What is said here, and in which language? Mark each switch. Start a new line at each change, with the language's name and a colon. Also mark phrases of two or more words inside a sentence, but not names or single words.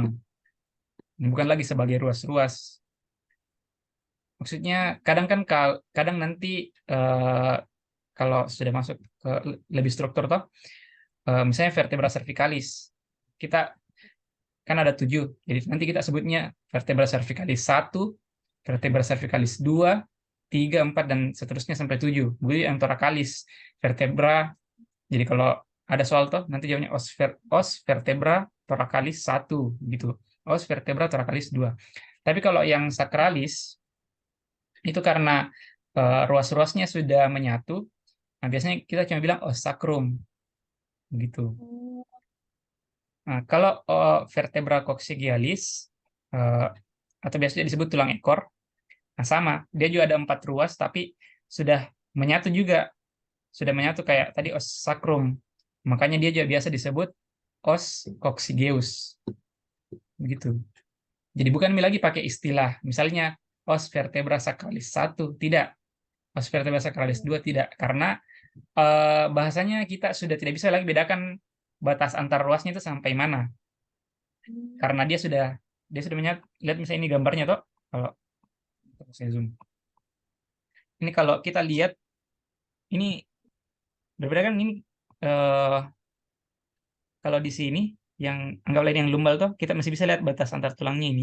Indonesian: Bukan lagi sebagai ruas-ruas. Maksudnya kadang kan kadang nanti kalau sudah masuk ke lebih struktur toh, misalnya
Latin: vertebra cervicalis,
Indonesian: kita kan ada 7, jadi nanti kita sebutnya
Latin: vertebra cervicalis
Indonesian: 1,
Latin: vertebra cervicalis
Indonesian: 2, 3, 4, dan seterusnya sampai 7. Begitu yang thoracalis, vertebra, jadi kalau ada soal toh, nanti jawabnya
Latin: os vertebra thoracalis
Indonesian: 1, gitu.
Latin: Os vertebra thoracalis 2.
Indonesian: Tapi kalau yang sacralis, itu karena ruas-ruasnya sudah menyatu, nah biasanya kita cuma bilang
Latin: os sacrum,
Indonesian: gitu. Nah, kalau
Latin: vertebra coccygealis,
Indonesian: eh, atau biasanya disebut tulang ekor, nah sama, dia juga ada 4 ruas, tapi sudah menyatu juga, sudah menyatu kayak tadi
Latin: os sacrum.
Indonesian: Makanya dia juga biasa disebut
Latin: os coccygeus,
Indonesian: begitu. Jadi bukan lagi pakai istilah, misalnya
Latin: os vertebra sacralis
Indonesian: 1, tidak.
Latin: Os vertebra sacralis 2,
Indonesian: tidak. Karena bahasanya kita sudah tidak bisa lagi bedakan batas antar ruasnya itu sampai mana. Karena dia sudah menyatu. Lihat misalnya ini gambarnya toh. Kalau saya zoom. Ini kalau kita lihat ini berbeda kan, ini eh, kalau di sini yang anggaplah ini yang lumbal toh, kita masih bisa lihat batas antar tulangnya ini.